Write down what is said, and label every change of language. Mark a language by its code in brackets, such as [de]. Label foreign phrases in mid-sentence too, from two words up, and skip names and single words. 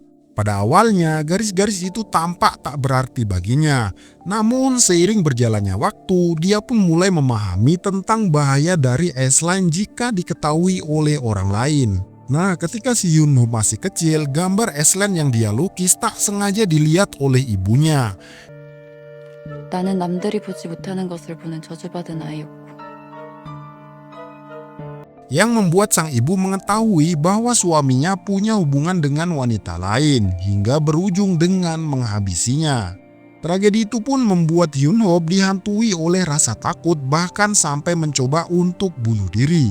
[id] Pada awalnya, garis-garis itu tampak tak berarti baginya. Namun, seiring berjalannya waktu, dia pun mulai memahami tentang bahaya dari S-line jika diketahui oleh orang lain. Nah, ketika si Yunho masih kecil, gambar S-line yang dia lukis tak sengaja dilihat oleh ibunya. [ko] 나는 남들이 보지 못하는 것을 보는 저주받은 아이였고. [id] Yang membuat sang ibu mengetahui bahwa suaminya punya hubungan dengan wanita lain hingga berujung dengan menghabisinya. Tragedi itu pun membuat Hyunho dihantui oleh rasa takut, bahkan sampai mencoba untuk bunuh diri.